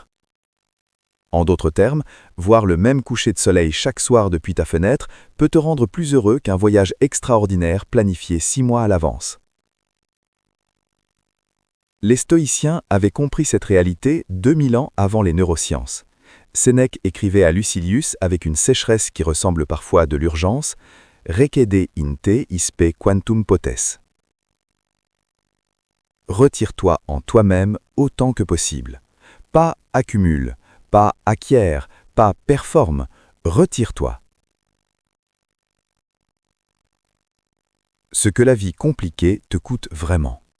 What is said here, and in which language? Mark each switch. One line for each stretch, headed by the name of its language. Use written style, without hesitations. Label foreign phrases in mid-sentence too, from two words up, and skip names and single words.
French: En d'autres termes, voir le même coucher de soleil chaque soir depuis ta fenêtre peut te rendre plus heureux qu'un voyage extraordinaire planifié 6 mois à l'avance. Les stoïciens avaient compris cette réalité 2000 ans avant les neurosciences. Sénèque écrivait à Lucilius avec une sécheresse qui ressemble parfois à de l'urgence «
Latin: Recede in te ispe quantum potes ».
French: Retire-toi en toi-même autant que possible. Pas accumule, pas acquiert, pas performe, retire-toi. Ce que la vie compliquée te coûte vraiment.